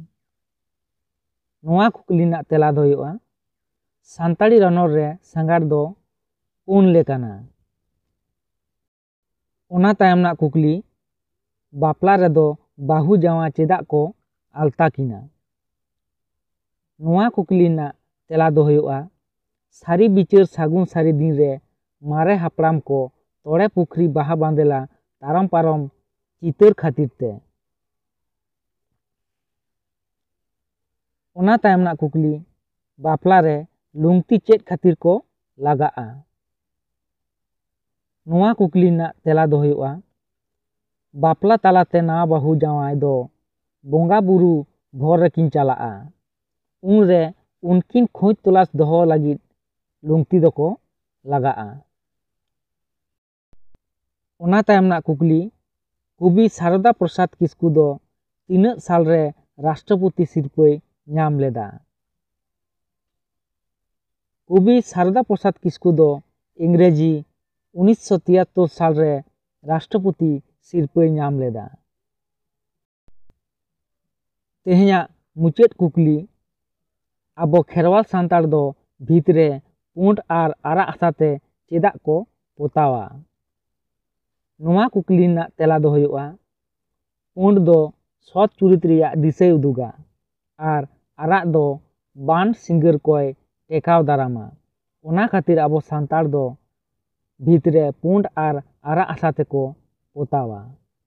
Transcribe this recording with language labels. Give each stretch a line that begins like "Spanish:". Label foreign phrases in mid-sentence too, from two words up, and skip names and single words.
Santali: नोआ कुकली ना तेला दो हुआ सानताड़ी रनोर रे सांगार दो 4 लेकाना। ओना तायम ना कुकली बापला रे दो बाहु जावा चेदा को आलता किना। नोआ कुकली ना तेला दो हुआ सारी बिचार सागुन सारी दिन रे मारे हापड़ाम को तोड़े पुखरी बाहा बांदेला तारम पारम चितर खातिर ते। ओना तायम ना कुकली बापला रे लुंगती चेद खातिर को लगाआ। नोआ कुकली ना तेला दो हुआ बापला तालाते ना बाहु जावाई दो बोंगा बुरु भोर रेकिन चलाआ उन रे उनकिन खोज तलाश दोहो लगी लुंगती दो को लगाआ। ओना तायम ना कुकली कवि शारदा प्रसाद किस्कू दो तीना साल रे राष्ट्रपति सिरपै नाम लेदा। कवि शारदा प्रसाद किस्कू दो इंग्रेजी 1973 साल रे राष्ट्रपति सिरपै नाम लेदा। तेहना मुचेद कुकली आबो खेरवाल सांताड़ दो भीतरे पुंड आर आरा आसाते चेदा को पोतावा। नोआ कुकली ना तेला दो हुआ पुंड दो सत चुरित रिया दिसै उदुगा आर आरा दो बान सिंगर कोय टेकाव दारामा। ओना खातिर आबो सांताड़ दो ᱵᱷᱤᱛ ᱨᱮ ᱯᱩᱸᱰ ᱟᱨ ᱟᱨᱟᱜ ᱦᱟᱥᱟ ᱛᱮᱠᱚ ᱯᱚᱛᱟᱣᱟ।